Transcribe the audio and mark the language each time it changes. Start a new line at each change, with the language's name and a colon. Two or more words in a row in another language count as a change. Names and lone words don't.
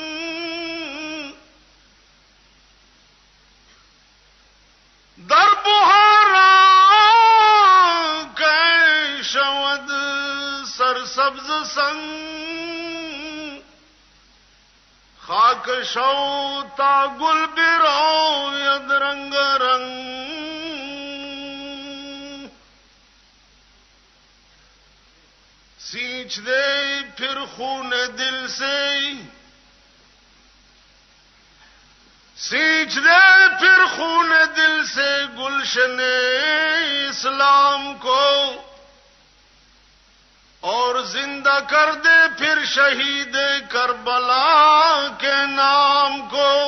Persian: در بہارا کئی شود سرسبز سنگ خاک شو تا گل برو ید رنگ رنگ
Urdu: سینچ دے پھر خون دل سے سینچ دے پھر خون دل سے گلشن اسلام کو اور زندہ کر دے پھر شہید کربلا کے نام کو.